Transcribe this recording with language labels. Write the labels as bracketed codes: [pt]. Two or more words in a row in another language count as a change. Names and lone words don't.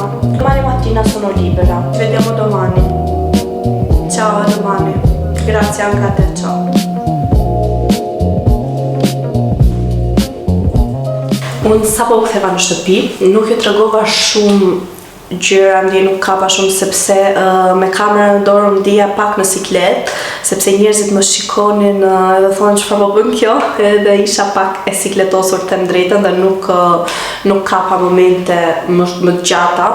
[it] Domani mattina sono libera. Ci vediamo domani. Ciao, a domani. Grazie anche a te, ciao. [sq] Unë sapo u ktheva në shtëpi, nuk ju tregova shumë gjëra, ndje nuk kapa shumë sepse me kamerën në dorë më dija pak në siklet, sepse njerëzit më shikonin edhe thonë çfarë po bën kjo, edhe isha pak e sikletosur të them drejtën dhe nuk kapa momente më të gjata.